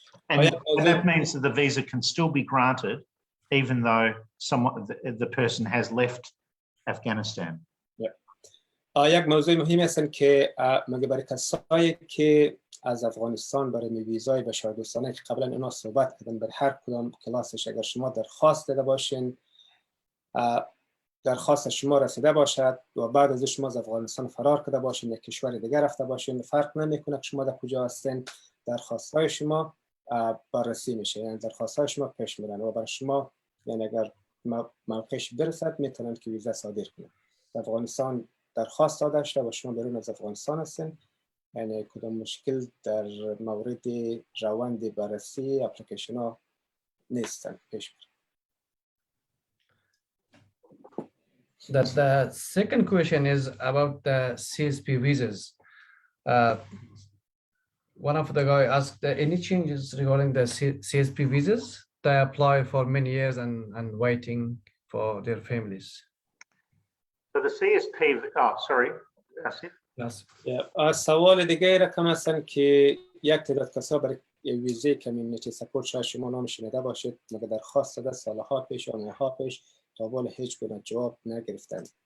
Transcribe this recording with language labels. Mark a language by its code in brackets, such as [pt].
[en] And that means that the visa can still be granted even though the person has left Afghanistan. [fa] یک موضوع مهم هستن که مگه برای کسایی که از افغانستان برای ویزای بشاردوستانه که قبلا اینا صحبت کردن، بر هر کدام کلاسش اگر شما درخواست داده باشین، درخواست شما رسیده باشد و بعد از شما از افغانستان فرار کرده باشین یک کشور دیگر رفته باشین، فرق نمیکنه که شما در کجا هستین، درخواست های شما بررسی میشه، یعنی درخواست های شما پیش میرن و برای شما یعنی اگر موقعش برسد میتونن که ویزا صادر کنن. افغانستان درخواست داده شده و شما برون از افغانستان هستین، یعنی کدام مشکل در مورد روند بررسی اپلیکیشن ها نیستن پیش میرن. [en] The second question is about the CSP visas. One of the guy asked any changes regarding the CSP visas. They apply for many years and waiting for their families. So the CSP, sorry, Asif. Yes. [fa] سوال دیگه رقم هستن که یک تعداد کسا برای ویزای کمیونیتی سپورت شاید شما نام شنیده باشید، مگه درخواست داده سالها پیش یا ماه‌ها پیش تا حال هیچ گونه جواب نگرفتن.